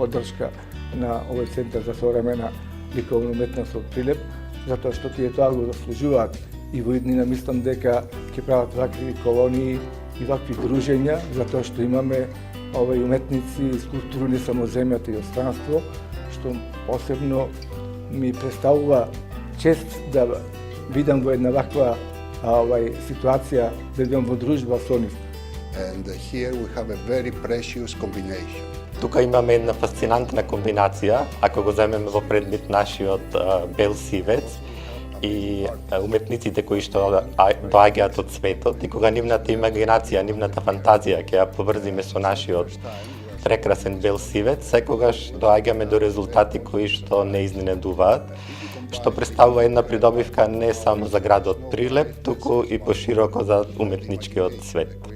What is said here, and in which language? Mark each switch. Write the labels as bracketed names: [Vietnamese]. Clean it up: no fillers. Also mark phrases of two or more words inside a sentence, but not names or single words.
[Macedonian] поддршка на овој центар за современа ликовна уметност од Прилеп, затоа што тие тоа го заслужуваат и во иднина мислам дека ќе прават вакви колонии и вакви дружења, затоа што имаме овој уметници и скулптури не само земјата и остранство, што посебно ми представува чест да видам во една ваква ситуација, да бидам во дружба со нив. [English] And here we have a very precious combination. [Macedonian] Тука имаме една фасцинантна комбинација, ако го земеме во предмет нашиот бел сивец и уметниците кои што доаѓаат од светот и кога нивната имагинација, нивната фантазија ќе ја поврзиме со нашиот прекрасен бел сивец, секогаш доаѓаме до резултати кои што не изненадуваат, што представува една придобивка не само за градот Прилеп, туку и пошироко за уметничкиот свет.